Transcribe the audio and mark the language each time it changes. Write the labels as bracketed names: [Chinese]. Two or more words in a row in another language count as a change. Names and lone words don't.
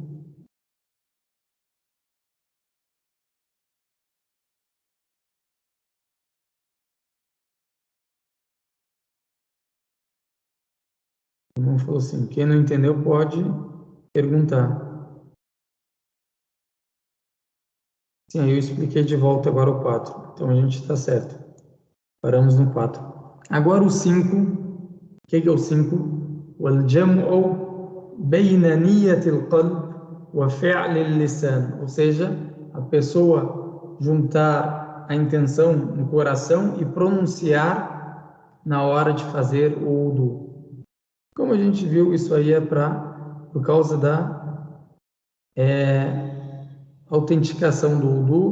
[Portuguese] O irmão falou assim, quem não entendeu pode perguntar. Sim, eu expliquei de volta agora o 4, então a gente está certo. Paramos no 4. Agora o 5. O que é o 5? [Arabic] وَالْجَمْعُ بَيْنَ نِيَّةِ الْقَلْبِ وَفِعْلِ اللِّسَانِ. [Portuguese] Ou seja, a pessoa juntar a intenção no coração e pronunciar na hora de fazer o wudu. Como a gente viu, isso aí é por causa da autenticação do wudu.